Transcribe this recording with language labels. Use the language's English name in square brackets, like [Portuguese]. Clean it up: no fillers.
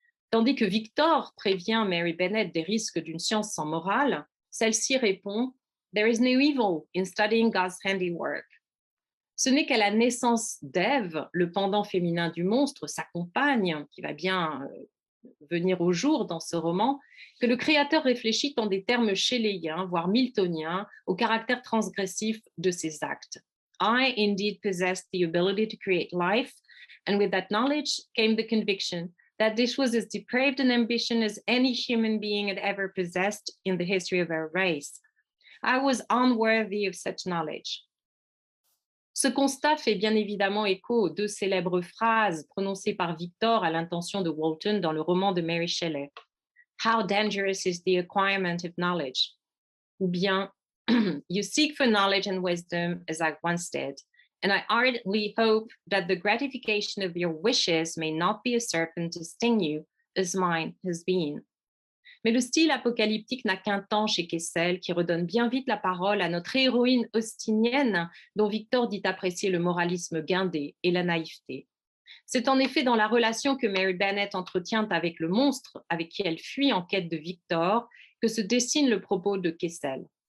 [French] Tandis que Victor prévient Mary Bennett des risques d'une science sans morale, celle-ci répond « [English] There is no evil in studying God's handiwork ». [French] Ce n'est qu'à la naissance d'Ève, le pendant féminin du monstre, sa compagne, qui va bien venir au jour dans ce roman, que le créateur réfléchit en des termes shelleyiens, voire miltoniens, au caractère transgressif de ses actes. [English] I indeed possessed the ability to create life, and with that knowledge came the conviction that this was as depraved an ambition as any human being had ever possessed in the history of our race. I was unworthy of such knowledge. [French] Ce constat fait bien évidemment écho aux deux célèbres phrases prononcées par Victor à l'intention de Walton dans le roman de Mary Shelley. [English] How dangerous is the acquirement of knowledge? [French] Ou bien, [English] you seek for knowledge and wisdom as I once did, and I ardently hope that the gratification of your wishes may not be a serpent to sting you, as mine has been. [French] Mais le style apocalyptique n'a qu'un temps chez Kessel, qui redonne bien vite la parole à notre héroïne austinienne, dont Victor dit apprécier le moralisme guindé et la naïveté. C'est en effet dans la relation que Mary Bennett entretient avec le monstre, avec qui elle fuit en quête de Victor, que se dessine le propos de Kessel.